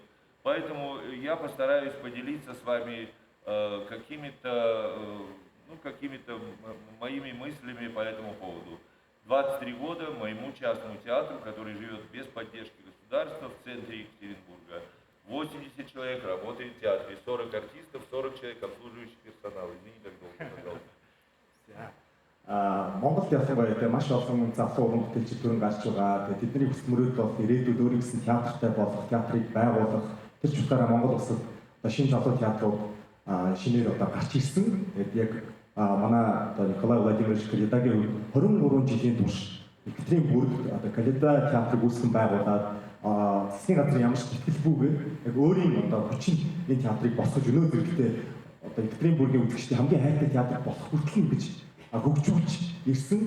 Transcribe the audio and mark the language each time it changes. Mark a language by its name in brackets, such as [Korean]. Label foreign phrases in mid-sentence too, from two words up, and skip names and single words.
[Russian] Поэтому я постараюсь поделиться с вами какими-то моими мыслями по этому поводу. 23 года моему частному театру, который живет без поддержки государства в центре Екатеринбурга. 80 человек работает в театре, 40 артистов, 40 человек обслуживающий персонал. Извини, так долго, пожалуйста. [Mongolian] Монголд явсан байдаг маш олон залуу уран бүтээлчид төрөн гарч байгаа. Тэдний хүсэл мөрөөд бол ирээдүйд өөрийн гэсэн театртай болох, театрыг байгуулах. Тэр ч утгаараа Монгол улсад одоо шинэ залуу театрууд шинээр одоо гарч ирсэн. Тэгээд яг манай одоо Николай Владимирович Каледагийн 23 жилийн турш Екатеринбургт одоо Каледа театрыг үүсгэн байгуулад засгийн газрын ямар ч ихтгэлгүйгээр яг өөрийн одоо хүчин энэ театрыг босгож өнөө зэрэгтээ одоо Екатеринбургийн үзэгчдийн хамгийн хайртай театр болох хүртэл гэж хөгжүүлж ирсэн.